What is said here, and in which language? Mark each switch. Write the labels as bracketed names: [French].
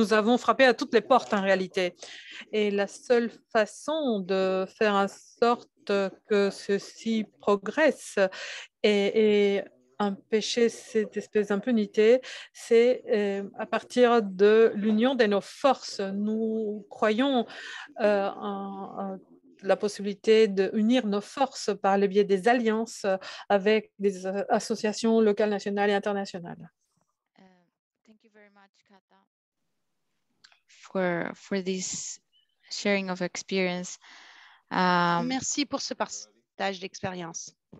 [French] Nous avons frappé à toutes les portes en réalité. Et la seule façon de faire en sorte que ceci progresse et empêcher cette espèce d'impunité, c'est à partir de l'union de nos forces. Nous croyons en la possibilité d'unir nos forces par le biais des alliances avec des associations locales, nationales et internationales. [English] Thank you very much, Kata, for this sharing of experience. [French] Merci pour ce partage d'expérience.